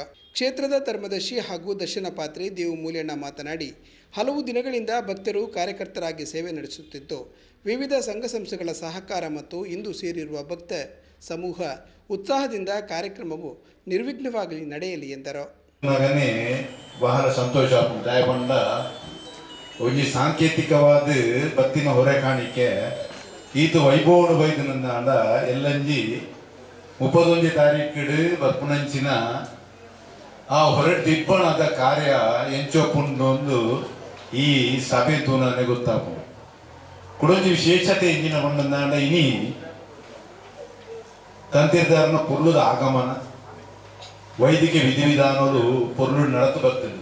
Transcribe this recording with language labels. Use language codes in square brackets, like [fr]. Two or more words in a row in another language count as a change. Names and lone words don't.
[kn] ಕ್ಷೇತ್ರದ ಧರ್ಮದರ್ಶಿ ಹಾಗೂ ದರ್ಶನ ಪಾತ್ರಿ ದೇವು ಮೂಲ್ಯಣ್ಣ ಮಾತನಾಡಿ, ಹಲವು ದಿನಗಳಿಂದ ಭಕ್ತರು ಕಾರ್ಯಕರ್ತರಾಗಿ ಸೇವೆ ನಡೆಸುತ್ತಿದ್ದು, ವಿವಿಧ ಸಂಘ ಸಂಸ್ಥೆಗಳ ಸಹಕಾರ ಮತ್ತು ಇಂದು ಸೇರಿರುವ ಭಕ್ತ ಸಮೂಹ ಉತ್ಸಾಹದಿಂದ ಕಾರ್ಯಕ್ರಮವು ನಿರ್ವಿಘ್ನವಾಗಿ ನಡೆಯಲಿ ಎಂದರು. [tcy] ಬಹಳ ಸಂತೋಷ ದಯಪಂಡ ಒಂಜಿ ಸಾಂಕೇತಿಕವಾದ ಭಕ್ತಿನ ಹೊರೆ ಕಾಣಿಕೆ ಈತು ವೈಭವನು ಬೈದನಂದ ಎಲ್ಲಂಜಿ 31 ತಾರೀಕಿಡು ಬರ್ಪುನಂಚಿನ ಆ ಹೊರಟಿಬ್ಬಣದ ಕಾರ್ಯ ಎಂಚೊಪ್ಪುಂಡು ಈ ಸಭೆ ತೂನೇ ಗೊತ್ತಾಪು ಕುಡೊಂಜಿ ವಿಶೇಷತೆ ಇಂಜಿನ ಬಂದಂದಾಂಡ ಇನಿ ತಂತಿರ್ದಾರನ ಪೊರ್ಲುದ ಆಗಮನ ವೈದಿಕ ವಿಧಿವಿಧಾನಗಳು ಪೊರ್ಲು ನಡತು ಬರ್ತದೆ.